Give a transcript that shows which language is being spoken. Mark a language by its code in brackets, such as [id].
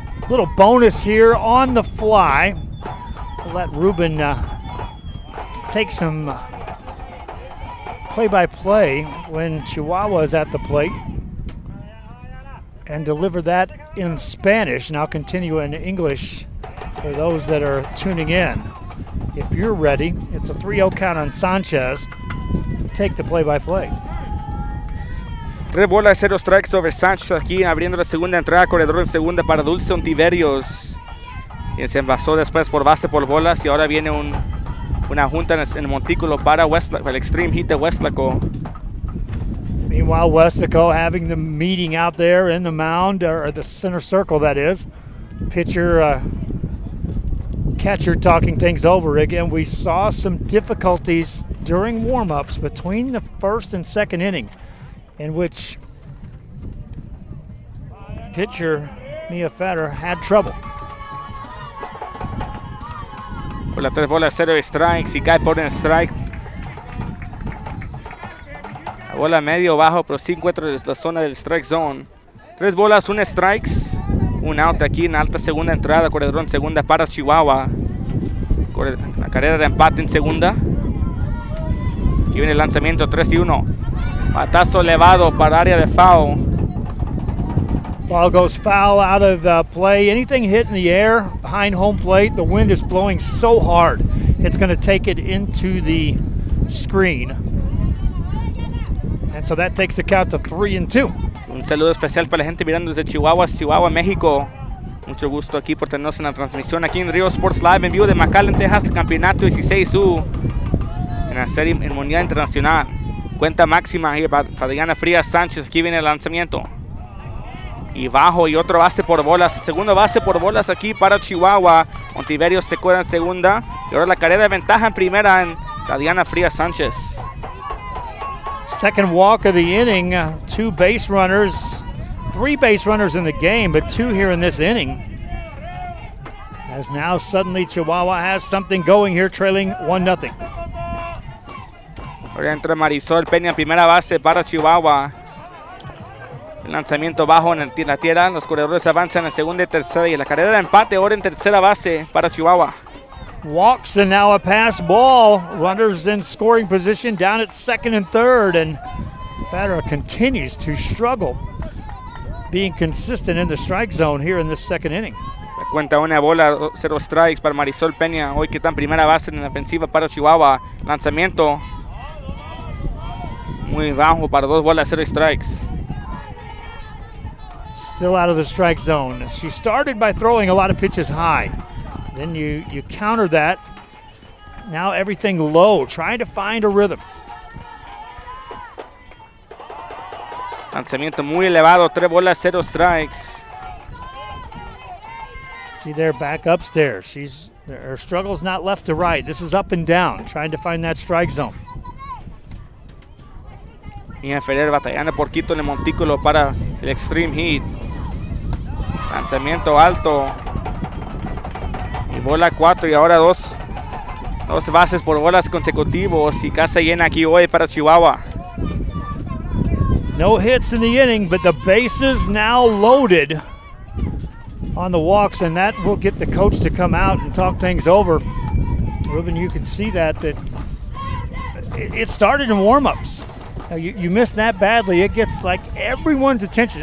[en] Little bonus here on the fly. We'll let Ruben take some play-by-play when Chihuahua is at the plate and deliver that in Spanish. And I'll continue in English for those that are tuning in. If you're ready, it's a 3-0 count on Sanchez. Take the play-by-play. [es] 3 bolas, 0 strikes over Sanchez aquí abriendo la segunda entrada, corredor en segunda para Dulce Ontiverios, quien se envasó después por base por bolas y ahora viene una junta en el montículo para Westlaco, el Xtreme Heat de Westlaco. [en] Meanwhile, Westlaco having the meeting out there in the mound, or the center circle that is. Pitcher, catcher talking things over again. We saw some difficulties during warm-ups between the first and second inning, in which pitcher Mia Fetter had trouble. [es] Por la 3 bolas, 0 strikes y cae por un strike. La bola medio bajo, pero sí encuentra la zona del strike zone. 3 bolas, 1 strikes. Un out aquí en alta segunda entrada, corredor en segunda para Chihuahua. La carrera de empate en segunda. Aquí viene el lanzamiento, 3-1. Batazo elevado para área de foul. [en] Ball goes foul out of play. Anything hit in the air behind home plate, the wind is blowing so hard, it's going to take it into the screen. And so that takes the count to 3-2. [es] Un saludo especial para la gente mirando desde Chihuahua, México. Mucho gusto aquí por tenernos en la transmisión aquí en Rio Sports Live en vivo de McAllen, Texas, el campeonato 16U en la serie mundial internacional. Cuenta máxima aquí para Diana Frías Sánchez. Aquí viene el lanzamiento. Y bajo y otro base por bolas. Segundo base por bolas aquí para Chihuahua. Ontiverio se queda en segunda. Y ahora la carrera de ventaja en primera en Diana Frías Sánchez. [en] Second walk of the inning. 2 base runners. 3 base runners in the game, but 2 here in this inning. As now suddenly Chihuahua has something going here, trailing 1-0. [es] Ahora entra Marisol Peña en primera base para Chihuahua. El lanzamiento bajo en la tierra. Los corredores avanzan en segunda y tercera. Y la carrera de empate ahora en tercera base para Chihuahua. [en] Walks and now a pass ball. Runners in scoring position down at second and third. And Federer continues to struggle being consistent in the strike zone here in this second inning. [es] La cuenta 1 bola, 0 strikes para Marisol Peña. Hoy que está en primera base en la ofensiva para Chihuahua. Lanzamiento muy bajo para 2 bolas, 0 strikes. [en] Still out of the strike zone. She started by throwing a lot of pitches high. Then you counter that. Now everything low, trying to find a rhythm. [es] Lanzamiento muy elevado, 3 bolas, 0 strikes. [en] See there, back upstairs. Her struggle's not left to right. This is up and down, trying to find that strike zone. [es] Mia Ferrer batallando poquito en el montículo para el Xtreme Heat. Lanzamiento alto. Y bola 4 y ahora dos bases por bolas consecutivos y casa llena aquí hoy para Chihuahua. [en] No hits in the inning, but the bases now loaded on the walks, and that will get the coach to come out and talk things over. Ruben, you can see that it started in warm-ups. Now you miss that badly, it gets like everyone's attention.